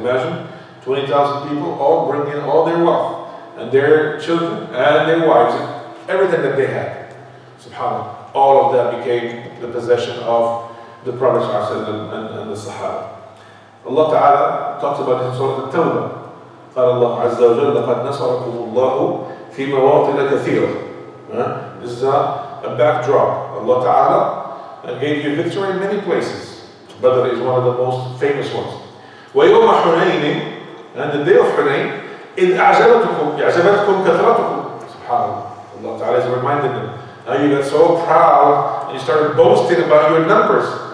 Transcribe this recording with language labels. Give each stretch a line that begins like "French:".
English: Imagine 20,000 people all bring in all their wealth and their children and their wives and everything that they had. SubhanAllah. All of that became the possession of the Prophet ﷺ and the Sahaba. Allah Ta'ala talks about it in Surah Al-Tawbah.
Arabic: قال الله عز وجل لقد نصركم الله في مواطن كثيرة.
English: This is a backdrop. Allah Ta'ala gave you victory in many places. Badr is one of the most famous ones.
Arabic: ويوم حنين,
English: and the day of Hunayn,
Arabic: إذ أعجبتكم كثرتكم.
English: SubhanAllah. Allah Ta'ala is reminding them. Now you got so proud and you started boasting about your numbers.